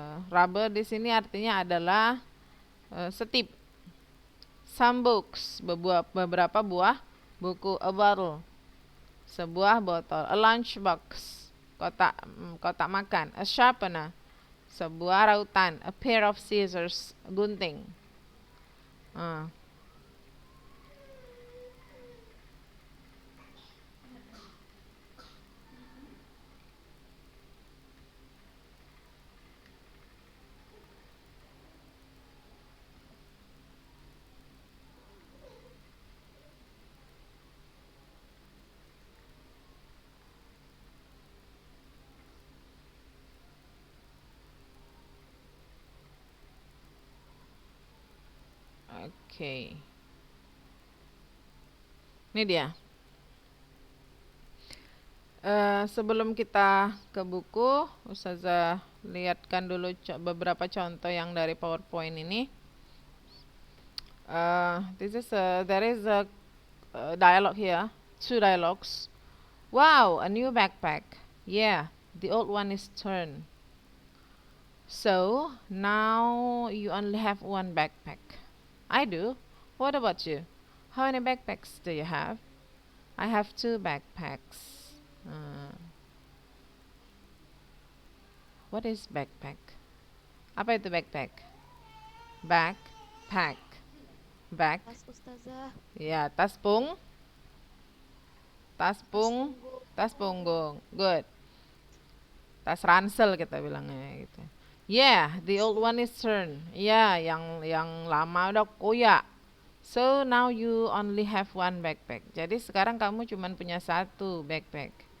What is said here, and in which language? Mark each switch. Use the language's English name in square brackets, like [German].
[Indonesian] Rubber di sini artinya adalah setip. [English] Some books, [Indonesian] beberapa buah buku. [English] A bottle, [Indonesian] sebuah botol. [English] A lunchbox, [Indonesian] kotak makan. [English] A sharpener, [Indonesian] sebuah rautan. [English] A pair of scissors, gunting. [Indonesian] Oke. Ini dia. Sebelum kita ke buku, Ustazah lihatkan dulu beberapa contoh yang dari PowerPoint ini. [English] There is a dialogue here, 2 dialogues. Wow, a new backpack. Yeah, the old one is torn. So now you only have 1 backpack. I do. What about you? How many backpacks do you have? I have 2 backpacks. What is backpack? [Indonesian] Apa itu backpack? [English] Backpack. Back. [Indonesian] Tas Ustazah. Ya, tas punggung. Good. Tas ransel kita bilangnya gitu. [English] Yeah, the old one is turned. [Indonesian] Ya, yang lama udah koyak. [English] So now you only have 1 backpack. [Indonesian] Jadi sekarang kamu cuma punya 1 backpack.